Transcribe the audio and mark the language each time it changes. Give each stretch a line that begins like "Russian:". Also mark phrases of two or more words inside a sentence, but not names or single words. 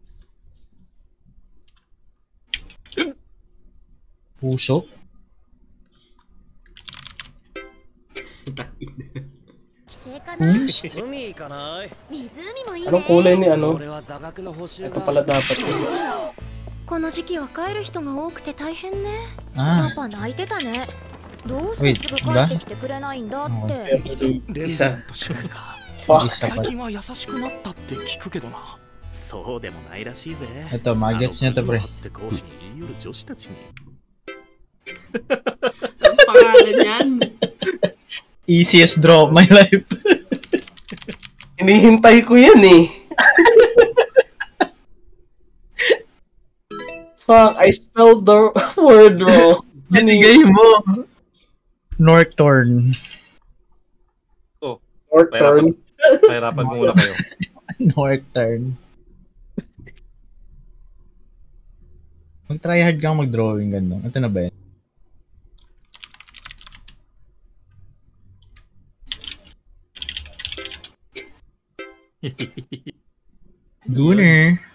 Filipino: Puso? Anong kulay ni ano? Ito pala dapat.
Japanese: この時期は帰る人が多くて大変ね。あパパ泣いてたね。どうしてすぐ帰ってきてくれないんだって。レンさんと姉妹か。最近は優しくなったって聞くけどな。そうでもないらしいぜ。
Filipino: Ito, magets niya to, pre. Ang pangalan yan?
English: Easiest draw of my life.
Filipino: Hinihintay ko yan eh.
English: Fuck, I spelled the word wrong.
Filipino: Binigay mo. Northorn. Oh, Northorn. Pahirapan muna kayo. Northorn. Mag-
English: try hard
Filipino: kang mag-drawing gano'n. Ito na ba yan? Gunner.